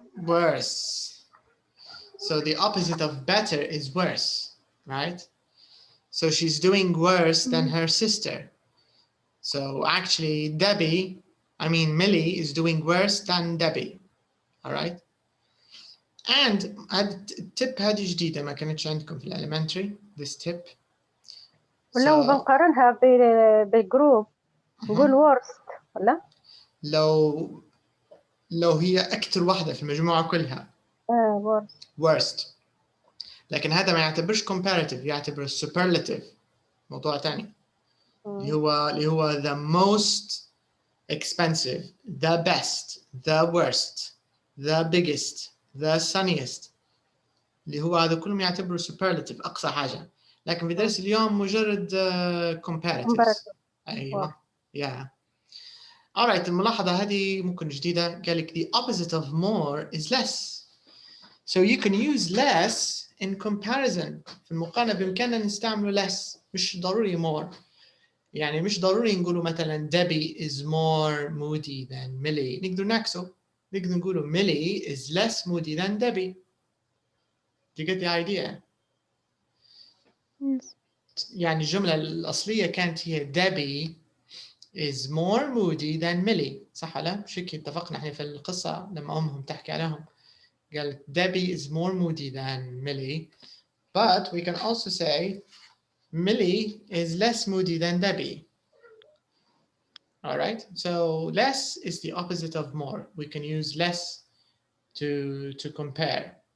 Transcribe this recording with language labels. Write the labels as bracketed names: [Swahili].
[English] Worse. So the opposite of better is worse, right? So she's doing worse than her sister. So actually Millie is doing worse than Debbie. All right. And tip [Arabic] هذه جديدة ما كانتش عندكم في elementary, [English] this tip. [Arabic] ولو بنقارنها بالجروب نقول worst ولا؟ لو هي أكثر واحدة في المجموعة كلها. worst. لكن هذا ما يعتبرش comparative، يعتبر superlative. موضوع ثاني. اللي هو [English] the most expensive, the best, the worst, the biggest, the sunniest. [Arabic] اللي هو هذا كلهم يعتبروا superlative أقصى حاجة. لكن في درس اليوم مجرد comparatives. أيوة. Yeah. [English] Alright, [Arabic] الملاحظة هذه ممكن جديدة. قال لك [English] the opposite of more is less. So you can use less in comparison. [Arabic] في المقارنة بإمكاننا نستعمله less. مش ضروري more. يعني مش ضروري نقوله مثلا [English] Debbie is more moody than Millie. [Arabic] نقدر نعكسه. نقدر نقوله [English] Millie is less moody than Debbie. Do you get the idea? Yes. [Arabic] يعني الجملة الأصلية كانت هي [English] Debbie is more moody than Millie. [Arabic] صح ولا؟ مش هيك اتفقنا احنا في القصة لما أمهم تحكي عليهم. قالت [English] Debbie is more moody than Millie. But we can also say Millie is less moody than Debbie. All right, so less is the opposite of more. We can use less to compare.